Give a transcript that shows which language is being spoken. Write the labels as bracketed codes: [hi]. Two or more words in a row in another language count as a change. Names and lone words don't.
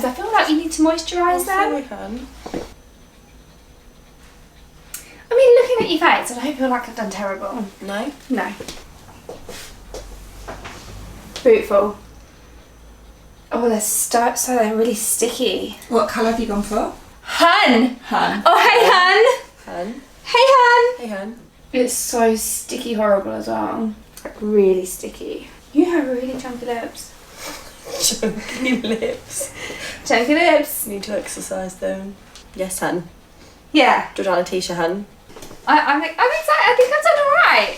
[en] I feel like you need to moisturise them. Hun. I mean, looking at your face, I don't feel like I've done terrible. No? No. Beautiful. Oh, they're really sticky. What colour have you gone for? Hun! Hun. Oh, hey, Hun! Hun. Hey, Hun! Hey, hun. It's so sticky horrible as well. Like, really sticky. You have really chunky lips. Chunky lips. Chunky lips. Need to exercise them. Yes, hun. Yeah. Georgiana Tisha, hun. I'm excited. I think I've done alright.